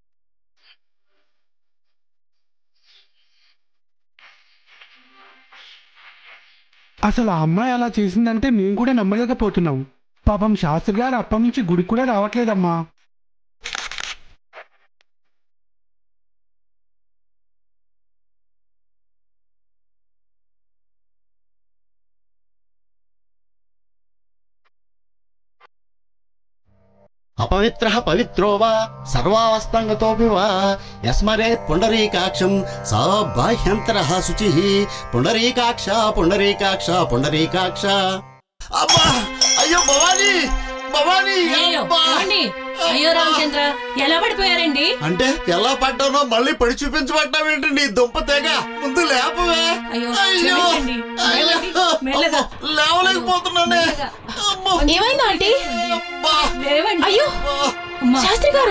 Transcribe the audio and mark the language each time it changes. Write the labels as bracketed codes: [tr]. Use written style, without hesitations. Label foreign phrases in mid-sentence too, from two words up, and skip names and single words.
[te] అసలు ఆ అమ్మాయి అలా చేసిందంటే మేము కూడా నమ్మలేకపోతున్నాం. పాపం శాస్త్రి గారు అప్పటి నుంచి గుడికి కూడా రావట్లేదమ్మా. [sa] अपवित्रः पवित्रो वा सर्वावस्थांगतोऽपि वा यस्मरेत् पुंडरीकाक्षं स बाह्यन्तरः शुचिः पुंडरीकाक्ष पुंडरीकाक्ष पुंडरीकाक्ष। [te] అబ్బా అయ్యో భవానీ భవానీ అయ్యో రామచంద్ర, ఎలా పడిపోయారండి? అంటే ఎలా పడ్డానో మళ్ళీ పడి చూపించబడ్డావేంటి నీ దుంప తెగ? ముందు లేపవే. లేవలేకపోతున్నానే. ఏమైంది ఆంటీ? అయ్యో శాస్త్రి గారు,